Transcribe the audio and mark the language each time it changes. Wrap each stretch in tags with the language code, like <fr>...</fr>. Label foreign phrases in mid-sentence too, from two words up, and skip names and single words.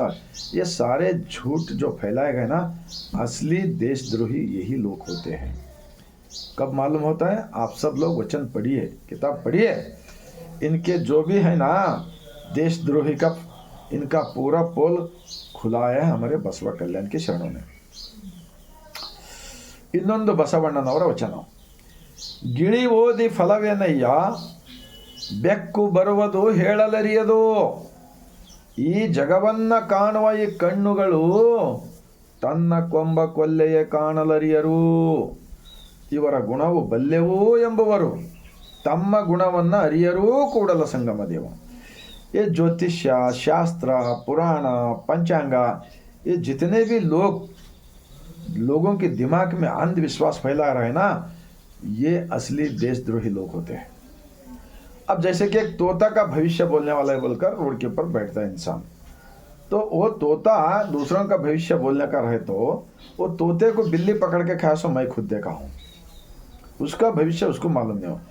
<hi>ये सारे झूठ जो फैलाए गए ना, असली देशद्रोही यही लोग होते हैं। कब मालूम होता है? आप सब लोग वचन पढ़िए, किताब पढ़िए, इनके जो भी है ना देशद्रोही का, इनका पूरा पोल खुलाया है हमारे बसवा कल्याण के शरणों ने।</hi> <kn>ಇನ್ನೊಂದು ಬಸವಣ್ಣನವರ ವಚನ, ಗಿಳಿ ಓದಿ ಫಲವೇನಯ್ಯ, ಬೆಕ್ಕು ಬರುವುದು ಹೇಳಲರಿಯದು. ಈ ಜಗವನ್ನ ಕಾಣುವ ಈ ಕಣ್ಣುಗಳು ತನ್ನ ಕೊಂಬ ಕೊಲ್ಲೆಯೇ ಕಾಣಲರಿಯರು. ಇವರ ಗುಣವು ಬಲ್ಲೆವು ಎಂಬುವರು ತಮ್ಮ ಗುಣವನ್ನ ಅರಿಯರೂ ಕೂಡಲ ಸಂಗಮ ದೇವ.</kn> <hi>ये ज्योतिष्य, शास्त्र, पुराण, पंचांग, ये जितने भी लोगों के दिमाग में अंधविश्वास फैला रहे हैं ना, ये असली देशद्रोही लोग होते हैं। अब जैसे कि एक तोता का भविष्य बोलने वाला है बोलकर रोड के ऊपर बैठता है इंसान, तो वो तोता दूसरों का भविष्य बोलने का रहे तो वो तोते को बिल्ली पकड़ के खाया सो मैं खुद देखा हूँ, उसका भविष्य उसको मालूम नहीं हो।</hi>